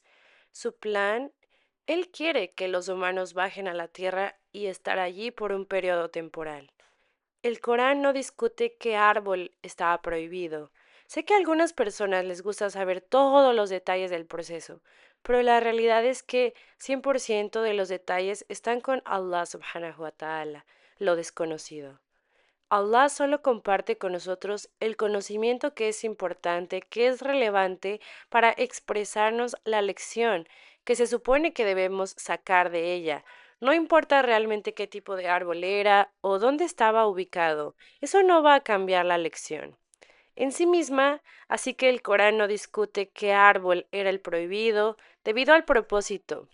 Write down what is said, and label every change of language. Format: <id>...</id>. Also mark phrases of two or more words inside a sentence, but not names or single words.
<es>Su plan, él quiere que los humanos bajen a la tierra y estar allí por un periodo temporal. El Corán no discute qué árbol estaba prohibido. Sé que a algunas personas les gusta saber todos los detalles del proceso, pero la realidad es que 100% de los detalles están con Allah</es> <ar>سبحانه وتعالى,</ar> <es>lo desconocido. Allah solo comparte con nosotros el conocimiento que es importante, que es relevante para expresarnos la lección que se supone que debemos sacar de ella. No importa realmente qué tipo de árbol era o dónde estaba ubicado, eso no va a cambiar la lección en sí misma, así que el Corán no discute qué árbol era el prohibido debido al propósito.</es>